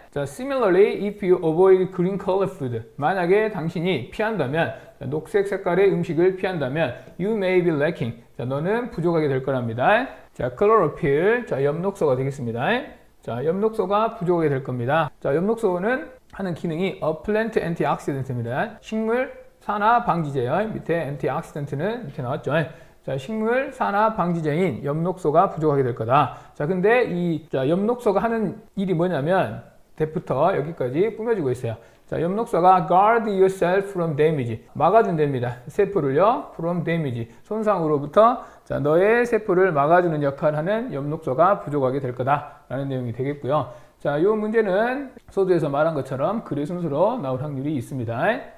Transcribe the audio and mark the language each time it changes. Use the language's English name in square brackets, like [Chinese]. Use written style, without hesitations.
[English] 자, similarly, if you avoid green color food, [Korean] 만약에 당신이 피한다면, 자, 녹색 색깔의 음식을 피한다면, [English] you may be lacking. [Korean] 자, 너는 부족하게 될 거랍니다. 자, chlorophyll, 자, 엽록소가 되겠습니다. 자, 엽록소가 부족하게 될 겁니다. 자, 엽록소는 하는 기능이 [English] a plant antioxidant [Korean] 입니다. 식물 산화 방지제요. 밑에 antioxidant는 밑에 나왔죠. 자, 식물 산화 방지제인 엽록소가 부족하게 될 거다. 자, 근데 이 자, 엽록소가 하는 일이 뭐냐면 대부터 여기까지 꾸며지고 있어요. 자, 엽록소가 [English] guard yourself from damage, [Korean] 막아준답니다. 세포를요, from damage, 손상으로부터 자, 너의 세포를 막아주는 역할을 하는 엽록소가 부족하게 될 거다라는 내용이 되겠고요. 자, 이 문제는 소두에서 말한 것처럼 글의 순서로 나올 확률이 있습니다.